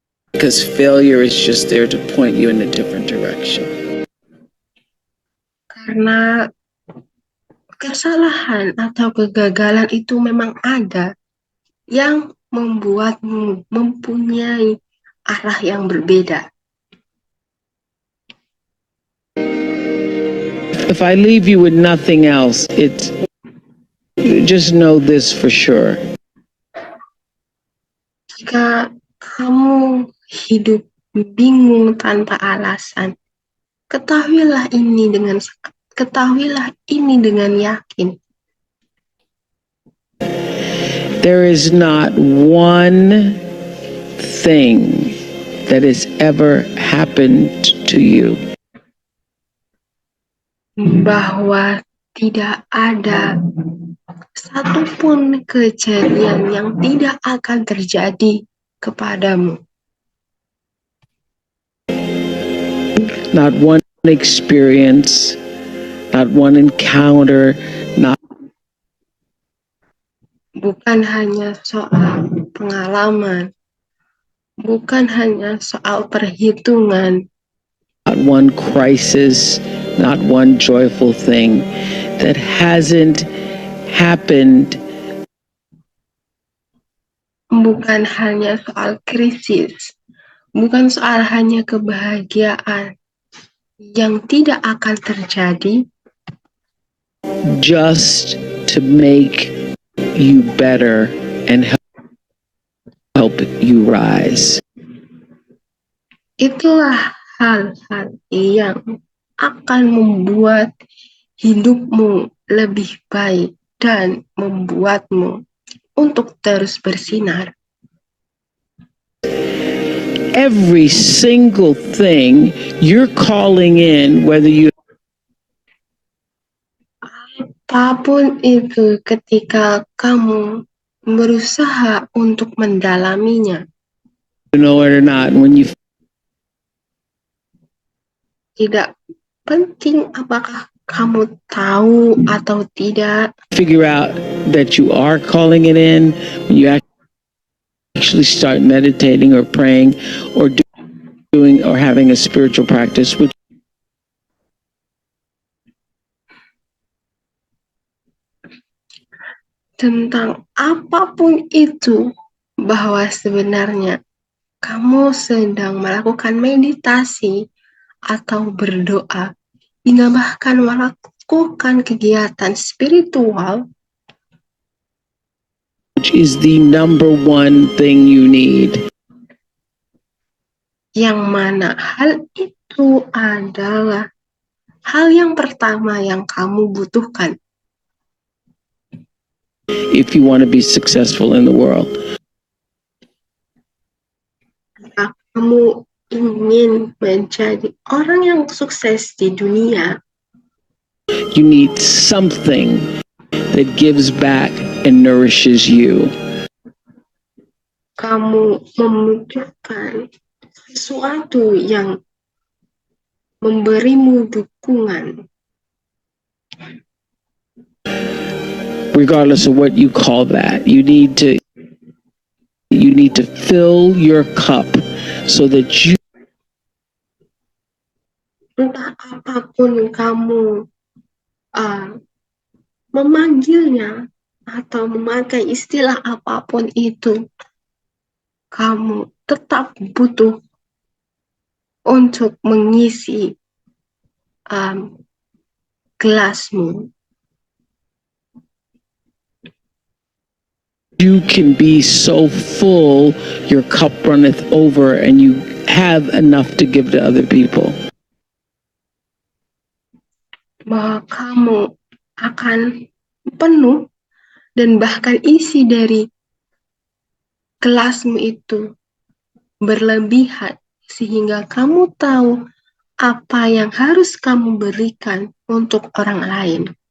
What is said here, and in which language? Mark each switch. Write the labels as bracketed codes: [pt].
[en] Because failure is just there to point you in a different direction. [id] Karena kesalahan atau kegagalan itu memang ada yang membuatmu mempunyai arah yang berbeda. [en] If I leave you with nothing else, it's just know this for sure. [id] Jika kamu hidup bingung tanpa alasan, ketahuilah ini dengan yakin. [en] There is not one thing that has ever happened to you [id] Bahwa tidak ada satupun kejadian yang tidak akan terjadi kepadamu. [en] Not one experience, not one encounter, not [id] bukan hanya soal pengalaman, bukan hanya soal perhitungan. [en] Not one crisis, not one joyful thing that hasn't happened. [id] Bukan hanya soal krisis, bukan soal hanya kebahagiaan yang tidak akan terjadi, [en] just to make you better and help you rise. [id] Itulah hal-hal yang akan membuat hidupmu lebih baik dan membuatmu untuk terus bersinar. [en] Every single thing you're calling in, whether you [id] apapun itu, ketika kamu berusaha untuk mendalaminya, [en] know it or not, when you [id] tidak penting apakah kamu tahu atau tidak, [en] figure out that you are calling it in, when you actually start meditating or praying or doing or having a spiritual practice, which [id] tentang apapun itu, bahwa sebenarnya kamu sedang melakukan meditasi atau berdoa, hingga bahkan melakukan kegiatan spiritual, [en] which is the number one thing you need. [id] yang mana hal itu adalah hal yang pertama yang kamu butuhkan [en] if you want to be successful in the world. [id] jika kamu ingin menjadi orang yang sukses di dunia. [en] You need something that gives back and nourishes you. [id] Kamu membutuhkan sesuatu yang memberimu dukungan, [en] regardless of what you call that. You need to fill your cup so that you [id] entah apapun kamu memanggilnya atau memakai istilah apapun itu, kamu tetap butuh untuk mengisi gelasmu. [en] You can be so full, your cup runneth over, and you have enough to give to other people. [id] Bahwa kamu akan penuh dan bahkan isi dari gelasmu itu berlebihan sehingga kamu tahu apa yang harus kamu berikan untuk orang lain.